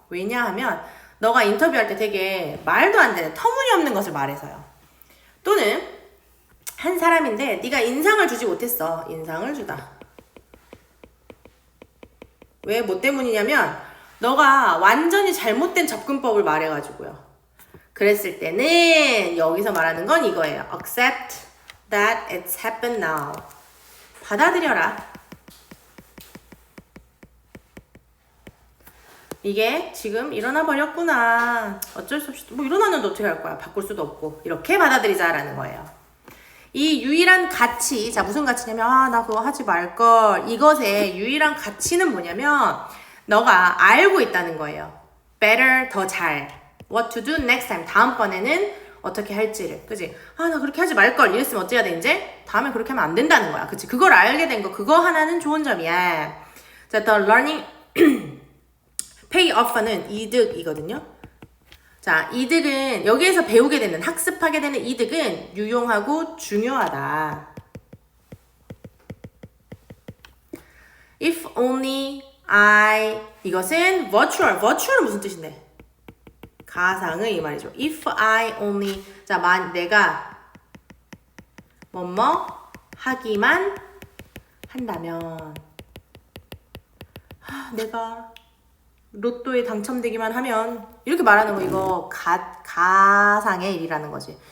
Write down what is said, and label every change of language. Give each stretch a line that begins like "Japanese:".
Korean: 왜냐하면 너가 인터뷰할 때 되게 말도 안 되는 터무니없는 것을 말해서요. 또는 한 사람인데 네가 인상을 주지 못했어. 인상을 주다. 왜 뭐 때문이냐면 너가 완전히 잘못된 접근법을 말해가지고요. 그랬을 때는 여기서 말하는 건 이거예요.
English: Accept that it's happened now.
Korean: 받아들여라. 이게 지금 일어나 버렸구나. 어쩔 수 없이 뭐 일어났는데 어떻게 할 거야. 바꿀 수도 없고. 이렇게 받아들이자라는 거예요. 이 유일한 가치, 자 무슨 가치냐면 나 그거 하지 말걸. 이것의 유일한 가치는 뭐냐면 너가 알고 있다는 거예요.
English: Better,
Korean: 더 잘.
English: What to do next time.
Korean: 다음번에는 어떻게 할지를. 그치? 나 그렇게 하지 말걸. 이랬으면 어째야 돼 이제? 다음에 그렇게 하면 안 된다는 거야. 그치? 그걸 알게 된 거. 그거 하나는 좋은 점이야. 자,
English: the learning pay off
Korean: 는 이득이거든요. 자, 이득은 여기에서 배우게 되는, 학습하게 되는 이득은 유용하고 중요하다.
English: If only I,
Korean: 이것은 virtual은 무슨 뜻인데? 가상의 이 말이죠.
English: If I only,
Korean: 자, 내가 뭐뭐 하기만 한다면, 내가 로또에 당첨되기만 하면, 이렇게 말하는 거 이거 가상의 일이라는 거지.